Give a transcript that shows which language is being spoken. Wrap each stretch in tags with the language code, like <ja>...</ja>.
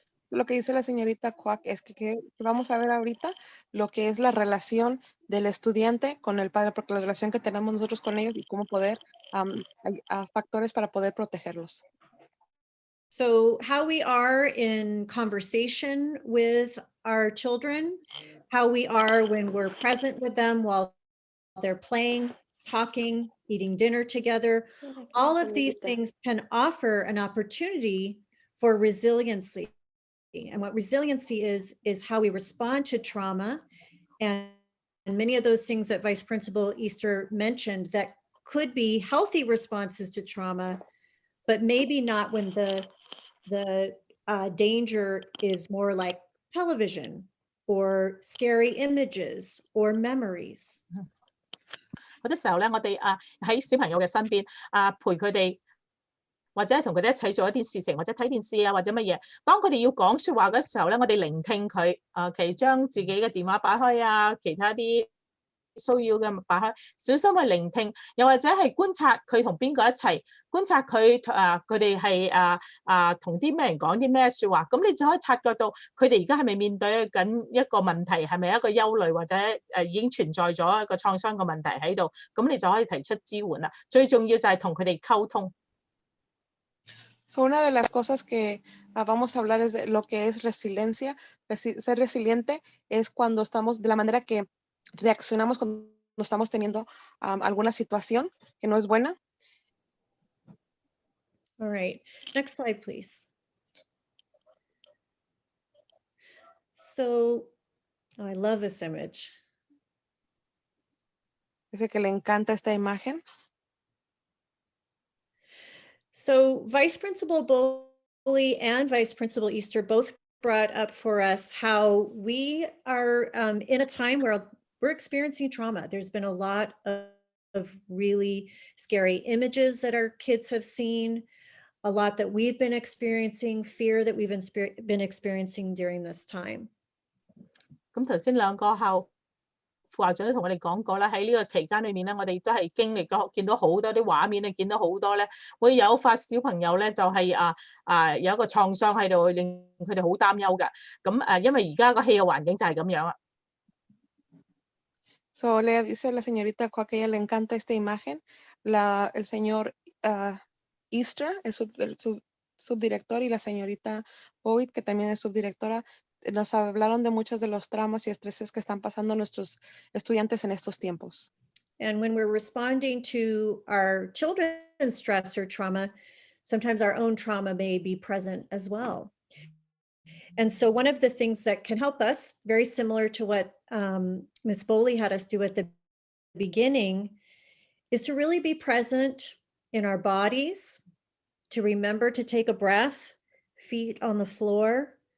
<es>Lo que dice la señorita Kwak es que vamos a ver ahorita lo que es la relación del estudiante con el padre, porque la relación que tenemos nosotros con ellos y cómo poder, factores para poder protegerlos.</es> <en>So how we are in conversation with our children, how we are when we're present with them while they're playing, talking, eating dinner together, all of these things can offer an opportunity for resiliency. And what resiliency is how we respond to trauma. And many of those things that Vice Principal Easter mentioned that could be healthy responses to trauma, but maybe not when the danger is more like television or scary images or memories.</en> <yue>好多時候咧，我哋喺小朋友嘅身邊陪佢哋。或者同佢哋一齊做一啲事情，或者睇電視或者乜嘢。當佢哋要講説話嘅時候咧，我哋聆聽佢，其實將自己嘅電話擺開其他啲騷擾嘅擺開，小心去聆聽，又或者係觀察佢同邊個一齊，觀察佢佢哋係同啲咩人講啲咩説話，咁你就可以察覺到佢哋而家係咪面對緊一個問題，係咪一個憂慮或者已經存在咗一個創傷嘅問題喺度，咁你就可以提出支援啦。最重要就係同佢哋溝通。</yue> <es>So una de las cosas que vamos a hablar es de lo que es resiliencia. Ser resiliente es cuando estamos, de la manera que reaccionamos cuando estamos teniendo alguna situación que no es buena.</es> <en>All right, next slide, please. So, I love this image.</en> <es>Dice que le encanta esta imagen.</es> <en>So Vice Principal Boley and Vice Principal Easter both brought up for us how we are in a time where we're experiencing trauma. There's been a lot of really scary images that our kids have seen, a lot that we've been experiencing, fear that we've been experiencing during this time.</en> <yue>咁頭先兩個副校長都同我哋講過啦，喺呢個期間裏面咧，我哋都係經歷咗，見到好多啲畫面，你見到好多咧，會誘發小朋友咧就係有一個創傷喺度，令佢哋好擔憂㗎。咁因為而家個氣嘅環境就係咁樣啦。</yue> <es>So le dice la señorita Kwak que a ella le encanta esta imagen. El señor Easter, el subdirector, y la señorita Boyd, que también es subdirectora, nos hablaron de muchos de los traumas y estreses que están pasando nuestros estudiantes en estos tiempos.</es> <en>And when we're responding to our children's stress or trauma, sometimes our own trauma may be present as well. And so one of the things that can help us, very similar to what Ms. Boley had us do at the beginning, is to really be present in our bodies, to remember to take a breath, feet on the floor,</en>